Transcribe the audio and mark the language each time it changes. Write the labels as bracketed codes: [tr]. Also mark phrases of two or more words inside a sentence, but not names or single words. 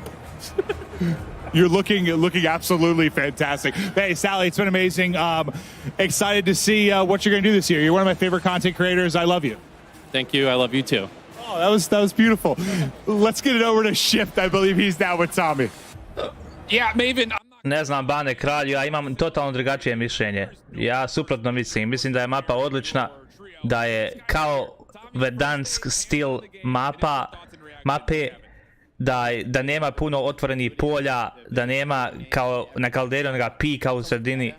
[en] You're looking absolutely fantastic. Hey, Sally, it's been amazing. Excited to see what you're going to do this year. You're one of my favorite content creators. I love you. Thank you. I love you too. Oh, that was beautiful. Let's get it over to Shift. I believe he's down with Tommy. Yeah, Maven. [sr] Ne znam, Bane Kralj, ja imam totalno drugačije mišljenje. Ja suprotno mislim. Mislim da je mapa odlična, da je kao Verdansk stil mape, da nema puno otvorenih polja, da nema kao na Kalderi onoga pika u sredini.